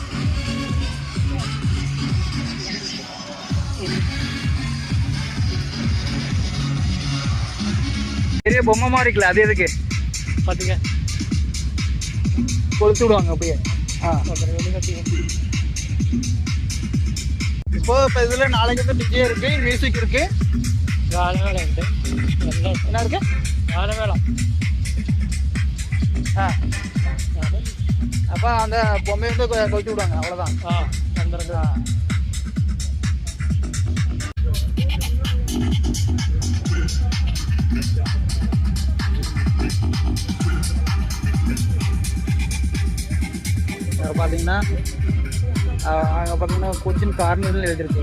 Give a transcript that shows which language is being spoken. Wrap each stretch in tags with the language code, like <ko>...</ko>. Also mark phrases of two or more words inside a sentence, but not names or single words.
<ta>பெரிய பொம்மை மாதிரி இருக்குல்ல, அது எதுக்கு பார்த்தீங்க? கொளுத்து விடுவாங்க அப்படியே. இப்போ இதில் நாளைக்கு வந்து டிஜே இருக்கு, மியூசிக் இருக்கு,</ta> <ml>ഗാനമേള ഉണ്ട്. എന്നാ ഇருக்கு? ഗാനമേള.</ml> <ta>அப்போ அந்த பொம்மையை வந்து கொளுத்தி விடுவாங்க, அவ்வளோதான். 12. பார்த்தீங்கன்னா அங்கே பார்த்தீங்கன்னா கொச்சின் கார்னிவல் எழுதிருக்கு.</ta>